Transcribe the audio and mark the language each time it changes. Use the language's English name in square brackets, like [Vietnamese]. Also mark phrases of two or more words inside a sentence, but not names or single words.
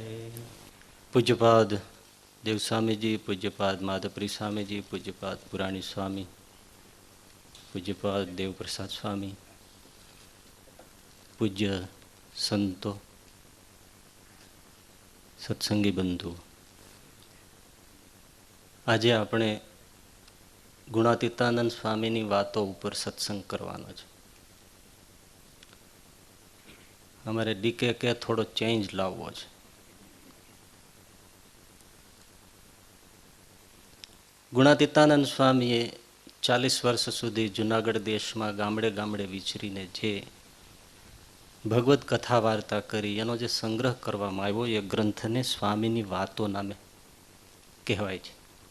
[Gujarati] પૂજ્યપાદ દેવસ્વામી જી, પૂજ્યપાદ માધવપ્રિય સ્વામી જી, પૂજ્યપાદ પુરાણી સ્વામી, પૂજ્યપાદ દેવપ્રસાદ સ્વામી, પૂજ્ય સંતો, સત્સંગી બંધુ, આજે આપણે ગુણાતીતાનંદ સ્વામીની વાતો ઉપર સત્સંગ કરવાનો છે. અમારે ડીકે કે થોડો ચેન્જ લાવવો છે. ગુણાતીતાનંદ સ્વામીએ 40 વર્ષ સુધી જુનાગઢ દેશમાં ગામડે ગામડે વિચરીને જે ભગવત કથા વાર્તા કરી એનો જે સંગ્રહ કરવામાં આવ્યો એ ગ્રંથને સ્વામીની વાતો નામે કહેવાય છે.